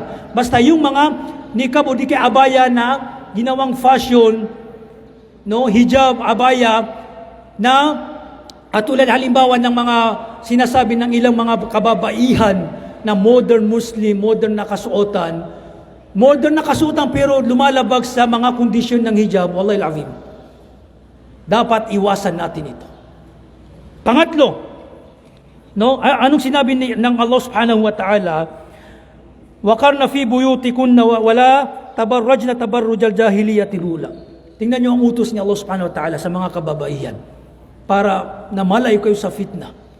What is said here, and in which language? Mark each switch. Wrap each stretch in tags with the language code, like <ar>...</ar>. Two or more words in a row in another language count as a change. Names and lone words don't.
<tl>Basta yung mga niqab o di kaya abaya na ginawang fashion, no, hijab, abaya, na tulad halimbawa ng mga sinasabi ng ilang mga kababaihan na</tl> <en>modern Muslim,</en> <tl>modern na kasuotan, pero lumalabag sa mga kondisyon ng hijab,</tl> <ar>والله العظيم.</ar> <tl>Dapat iwasan natin ito. Pangatlo, no, anong sinabi ng</tl> <ar>الله سبحانه وتعالى? وقرن في بيوتكن ولا تبرجن تبرج الجاهلية الأولى.</ar> <tl>Tingnan niyo ang utos ni</tl> <ar>الله سبحانه وتعالى</ar> <tl>sa mga kababaihan para na malayo kayo sa fitna.</tl>